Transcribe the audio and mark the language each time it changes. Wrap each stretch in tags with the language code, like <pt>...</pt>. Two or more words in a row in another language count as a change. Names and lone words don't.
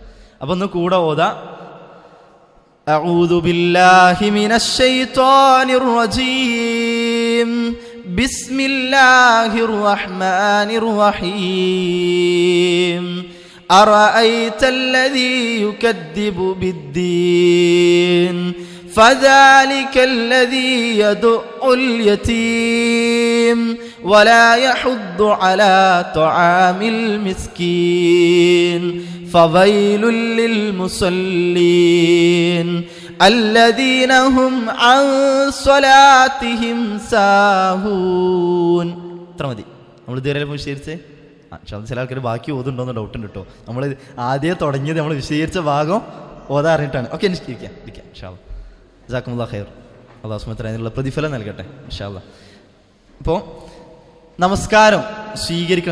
<ml>അപ്പൊ ഒന്ന് കൂടെ ഓതാ.</ml> <ar>أعوذ بالله من الشيطان الرجيم. بسم الله الرحمن الرحيم. أرأيت الذي يكذب بالدين فذلك الذي يدع اليتيم ولا يحض على طعام المسكين فويل للمصلين الذين هم عن صلاتهم ساهون.</ar> <ml>ഇത്ര മതി. നമ്മൾ ഇതുവരെ വിശദീകരിച്ചേ. ചില ആൾക്കാർ ബാക്കി ഓതുണ്ടോന്ന് ഡൗട്ട് ഉണ്ട് കേട്ടോ. നമ്മൾ ആദ്യം തുടങ്ങിയത് നമ്മൾ വിശദീകരിച്ച ഭാഗം ഓതാ അറിഞ്ഞിട്ടാണ്. ഓക്കെ, ഇരിക്കാം</ml> <ar>إن شاء الله. جزاكم الله خير. الله سبحانه وتعالى</ar> <ml>അതിനുള്ള പ്രതിഫലം നൽകട്ടെ</ml> <ar>إن شاء الله.</ar> <ml>അപ്പോൾ നമസ്കാരം സ്വീകരിക്കണം.</ml>